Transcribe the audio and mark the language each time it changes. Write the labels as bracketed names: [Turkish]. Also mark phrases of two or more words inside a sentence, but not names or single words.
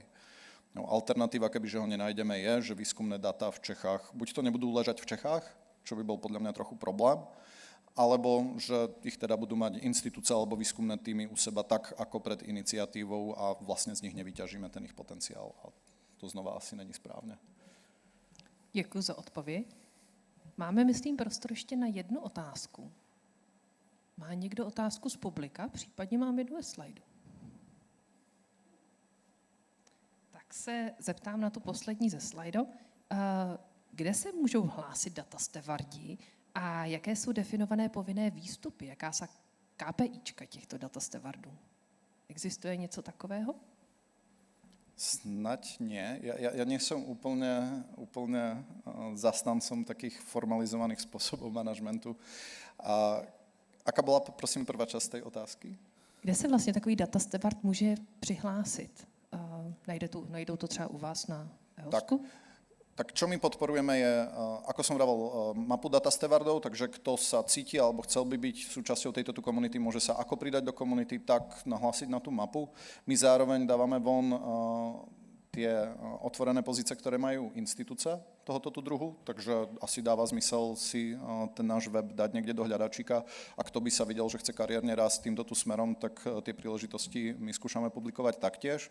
[Slovak] Alternatíva, kebyže ho nenájdeme, je, že výskumné dáta v Čechách, buď to nebudú ležať v Čechách, čo by bol podľa mňa trochu problém, alebo že ich teda budú mať inštitúcie alebo výskumné týmy u seba tak, ako pred iniciatívou a vlastne z nich nevyťažíme ten ich potenciál. A to znova asi není správne. [Czech] Děkuji za odpověď. Máme, myslím, prostor ještě na jednu otázku. Má někdo otázku z publika? Případně mám jednu slajdu. Tak se zeptám na tu poslední ze slajdu. Kde se můžou hlásit datastevardi a jaké jsou definované povinné výstupy? Jaká jsou KPIčka těchto datastevardů? Existuje něco takového? [Slovak] Snať nie. Ja nie som úplne zastancom takých formalizovaných spôsobov manažmentu. A aká bola, prosím, prvá časť tej otázky? [Czech] Kde se vlastně takový datastevard může přihlásit? Najdou to třeba u vás na EOSku? [Slovak] Tak čo my podporujeme je, ako som vravel, mapu datastevardov, takže kto sa cíti alebo chcel by byť súčasťou tejto komunity, môže sa ako pridať do komunity, tak nahlásiť na tú mapu. My zároveň dávame von tie otvorené pozície, ktoré majú inštitúce tohoto tu druhu, takže asi dáva zmysel si ten náš web dať niekde do hľadačíka a kto by sa videl, že chce kariérne rásť týmto tu smerom, tak tie príležitosti my skúšame publikovať taktiež.